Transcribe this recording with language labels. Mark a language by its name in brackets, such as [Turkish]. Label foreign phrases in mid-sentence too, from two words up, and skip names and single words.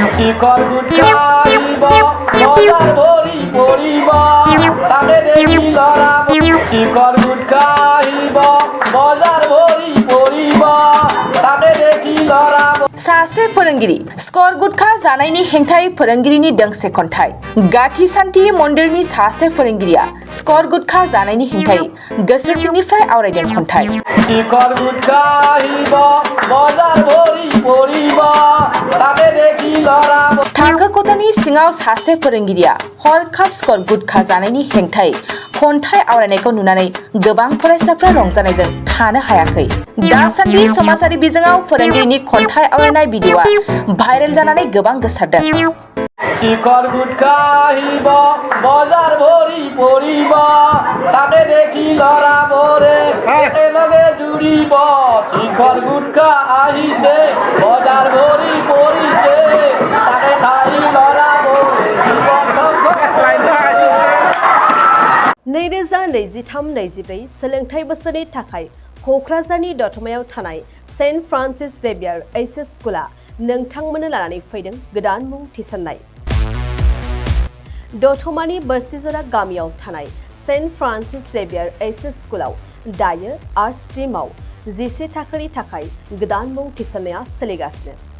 [Assamese] শিকড় গুছাইব বাজার ভরি পড়িব তাকে দেখি লড়াব শিকড় গুছাইব বাজার ভরি পড়িব তাকে দেখি লড়াব [Bodo] सासे फोरोंगिरि स्कर गुटखा जानायनि हेंथायै फोरोंगिरिनि दोंसे खन्थाइ गाथि सान्ति मन्दिरनि सासे फोरोंगिरिया स्कर गुटखा जानायनि हेंथायै गोसो सिंनिफ्राय आवरायदों खन्थाइ [Assamese] শিকড় গুছাইব বাজার ভরি পড়িব তাকে দেখি লড়াব [Bodo] थाखो खथानि सिङाव सासे फोरोंगिरिया हरखाब स्कर गुटखा जानायनि हेंथायै खन्थाइ आवरायनायखौ नुनानै गोबां फरायसाफ्रा रंजानायजों थानो हायाखै दासान्दि समाजारि बिजोङाव फोरोंगिरिनि खन्थाइ आवरायनाय भिडिअ'आ भाइरेल जानानै गोबां गोसारदों [Assamese] শিকড় গুছাইব বাজার ভরি পড়িব তাকে দেখি লড়াব রে একেলগে জুড়িব শিকড় গুটখা আহিছে বাজার ভরি পড়িছে তাকে খাই লড়াব [Bodo] नैजिब्रै सोलोंथाइ बोसोरनि थाखाय क'क्राझारनि दतमायाव थानाय सेन्ट फ्रान्सिस जेभियार एइचएस स्कुला नोंथांमोननो लानानै फैदों गोदान मुं थिसननाय दतमानि बोरसिजरा गामियाव थानाय सेन्ट फ्रान्सिस जेभियार एइचएस स्कुलाव दायो [English] arts stream [Bodo] 11 थाखोनि थाखाय गोदान मुं थिसननाया सोलिगासिनो